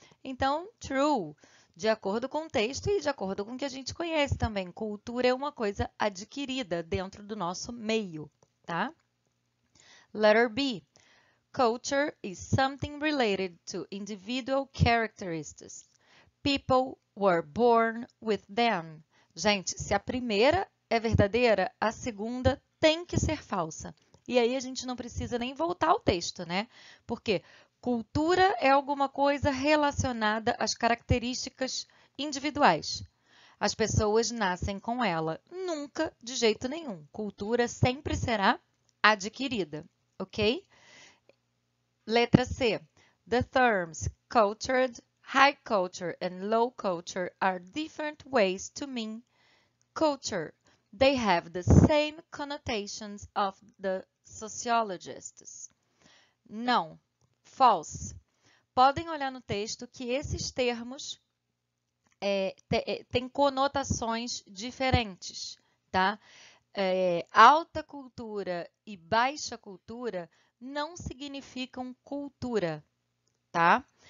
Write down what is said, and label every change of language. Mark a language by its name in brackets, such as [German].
[Portuguese] Então, [English] true. [Portuguese] De acordo com o texto e de acordo com o que a gente conhece também. Cultura é uma coisa adquirida dentro do nosso meio, tá? [English] Letter B. Culture is something related to individual characteristics. People were born with them. [Portuguese] Gente, se a primeira é verdadeira, a segunda tem que ser falsa. E aí a gente não precisa nem voltar ao texto, né? Porque cultura é alguma coisa relacionada às características individuais. As pessoas nascem com ela. Nunca, de jeito nenhum. Cultura sempre será adquirida, ok? Letra C. [English] The terms cultured, high culture and low culture are different ways to mean culture. They have the same connotations of the sociologists. [Portuguese] Não. [English] False. [Portuguese] Podem olhar no texto que esses termos têm conotações diferentes, tá? Alta cultura e baixa cultura não significam cultura, tá?